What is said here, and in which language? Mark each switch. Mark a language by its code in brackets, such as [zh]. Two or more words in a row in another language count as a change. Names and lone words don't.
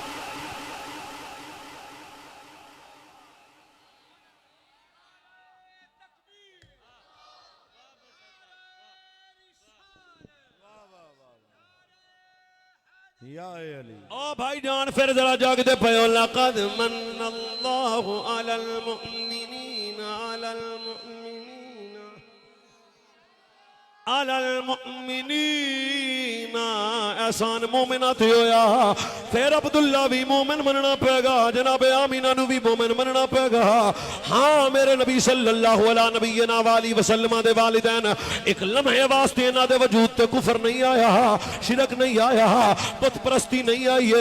[ar] یا علی [pa] او بھائی جان فیر ذرا جاگدے پیو. [ar] لَقَدْ مَنَّ اللَّهُ عَلَى الْمُؤْمِنِينَ عَلَى الْمُؤْمِنِينَ عَلَى الْمُؤْمِنِينَ. [pa] احسان مومناں تے ہویا، فیر عبداللہ وی مومن منناں پیسی، جناب آمنہ نوں وی مومن منناں پیسی. ہاں میرے نبی [ar] صَلَّى اللَّهُ عَلَيْهِ [pa] نبیاں والی وسلم دے والدین اک لمحے واسطے اینہاں دے وجود تے کفر نہیں آیا، شرک نہیں آیا، بت پرستی نہیں آئی ہے.